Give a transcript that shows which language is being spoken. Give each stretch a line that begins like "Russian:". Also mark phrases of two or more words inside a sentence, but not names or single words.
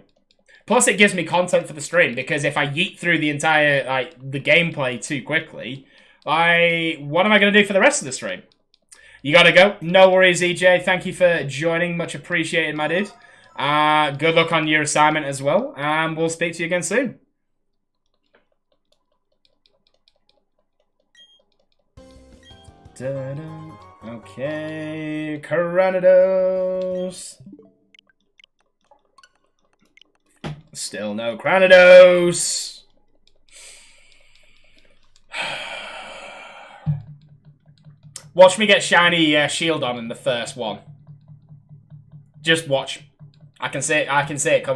English: Plus, it gives me content for the stream, because if I yeet through the entire, the gameplay too quickly, what am I going to do for the rest of the stream? You gotta go. No worries, EJ. Thank you for joining. Much appreciated, my dude. Good luck on your assignment as well, and we'll speak to you again soon. Da-da. Okay, Cranidos. Still no Cranidos. Watch me get shiny Shieldon in the first one. Just watch. I can see it coming.